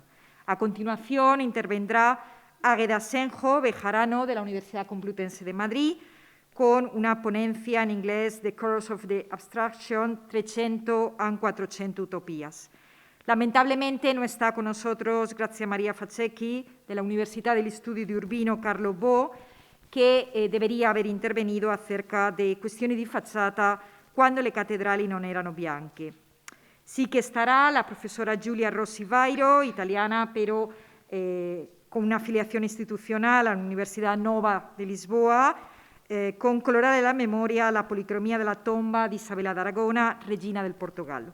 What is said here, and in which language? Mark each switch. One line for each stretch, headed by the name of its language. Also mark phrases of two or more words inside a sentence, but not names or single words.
Spanish: A continuación intervendrá Águeda Senjo Bejarano, de la Universidad Complutense de Madrid, con una ponencia en inglés The Colors of the Abstraction 300 and 400 Utopías. Lamentablemente no está con nosotros Grazia Maria Facecchi, de la Università degli Studi di Urbino Carlo Bo, che debería haber intervenido acerca de questioni di facciata quando le cattedrali non erano bianche. Sí que estará la profesora Giulia Rossi Vairo, italiana, pero con una afiliación institucional a la Universidad Nova de Lisboa, con Colorare della Memoria, la policromía de la tomba de Isabela d'Aragona, Regina del Portogallo.